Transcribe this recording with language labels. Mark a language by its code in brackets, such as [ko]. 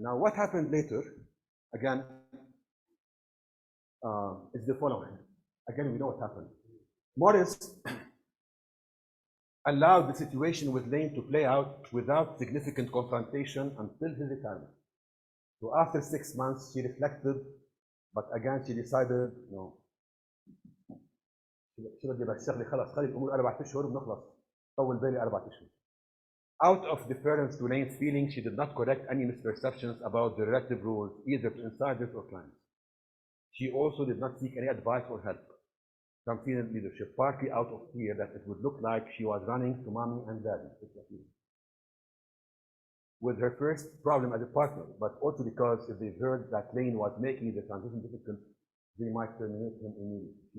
[en] Now, what happened later, again, is the following. Again, we know what happened. Morris allowed the situation with Lane to play out without significant confrontation until his retirement. So after 6 months, she reflected, but again, she decided, [ar] شو بدي بشتغلي خلص خلي الامور 4 اشهر وبنخلص طول بالي 4 اشهر. [en] Out of deference to Lane's feelings, she did not correct any misperceptions about the relative roles, either to insiders or clients. She also did not seek any advice or help from senior leadership, partly out of fear that it would look like she was running to mommy and daddy with her first problem as a partner, but also because if they heard that Lane was making the transition difficult, they might terminate him immediately.